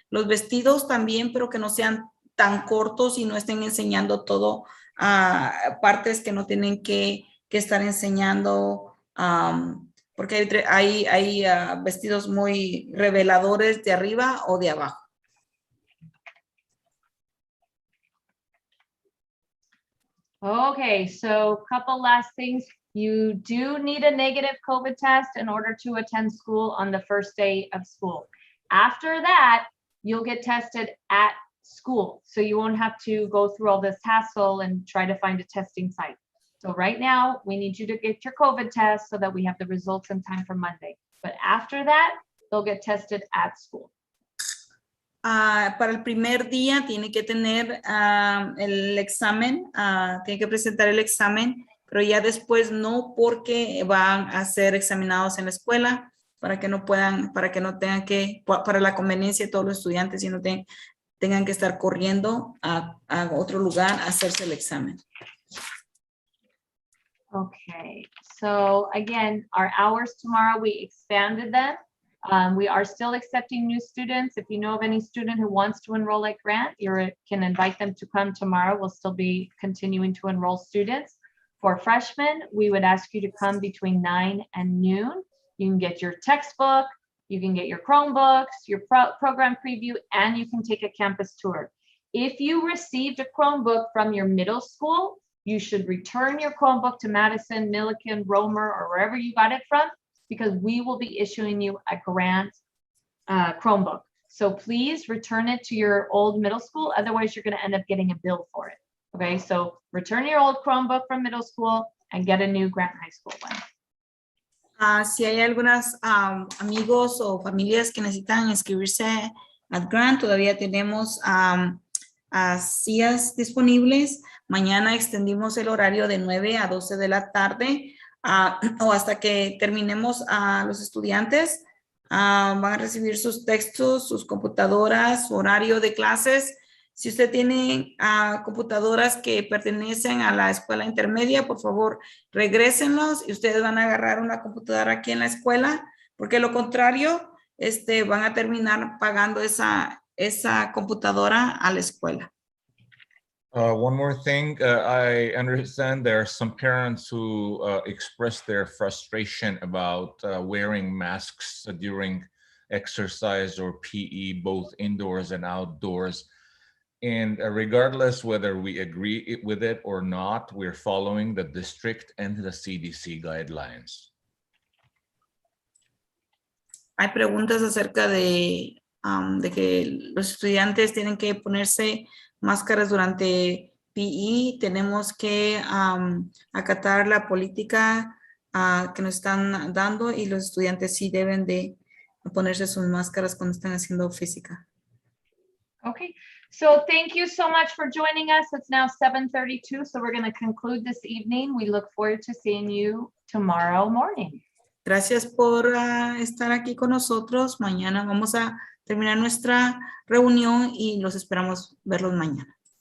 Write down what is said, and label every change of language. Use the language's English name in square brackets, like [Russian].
[Spanish] Los vestidos también, pero que no sean tan cortos y no estén enseñando todo, partes que no tienen que estar enseñando, porque hay vestidos muy reveladores de arriba o de abajo. [English] Okay, so a couple last things. You do need a negative COVID test in order to attend school on the first day of school. After that, you'll get tested at school. So you won't have to go through all this hassle and try to find a testing site. So right now, we need you to get your COVID test so that we have the results in time for Monday. But after that, they'll get tested at school. [Spanish] Para el primer día tiene que tener el examen, tiene que presentar el examen, pero ya después no, porque van a ser examinados en la escuela para que no puedan, para que no tengan que, para la conveniencia de todos los estudiantes y no tengan que estar corriendo a otro lugar a hacerse el examen. [English] Okay, so again, our hours tomorrow, we expanded them. We are still accepting new students. If you know of any student who wants to enroll at Grant, you can invite them to come tomorrow. We'll still be continuing to enroll students. For freshmen, we would ask you to come between 9 and noon. You can get your textbook, you can get your Chromebooks, your program preview, and you can take a campus tour. If you received a Chromebook from your middle school, you should return your Chromebook to Madison, Milliken, Romer, or wherever you got it from, because we will be issuing you a Grant Chromebook. So please return it to your old middle school. Otherwise, you're going to end up getting a bill for it. Okay, so return your old Chromebook from middle school and get a new Grant High School one. [Spanish] Si hay algunos amigos o familias que necesitan inscribirse a Grant, todavía tenemos sillas disponibles. Mañana extendimos el horario de 9 a 12 de la tarde. O hasta que terminemos los estudiantes, van a recibir sus textos, sus computadoras, su horario de clases. Si usted tiene computadoras que pertenecen a la escuela intermedia, por favor, regrésenlos y ustedes van a agarrar una computadora aquí en la escuela, porque lo contrario, van a terminar pagando esa computadora a la escuela. [English] One more thing, I understand there are some parents who express their frustration about wearing masks during exercise or PE, both indoors and outdoors. And regardless whether we agree with it or not, we're following the district and the CDC guidelines. [Spanish] Hay preguntas acerca de que los estudiantes tienen que ponerse máscaras durante PE. Tenemos que acatar la política que nos están dando, y los estudiantes sí deben de ponerse sus máscaras cuando están haciendo física. [English] Okay, so thank you so much for joining us. It's now 7:32, so we're going to conclude this evening. We look forward to seeing you tomorrow morning. [Spanish] Gracias por estar aquí con nosotros. Mañana vamos a terminar nuestra reunión y los esperamos verlos mañana.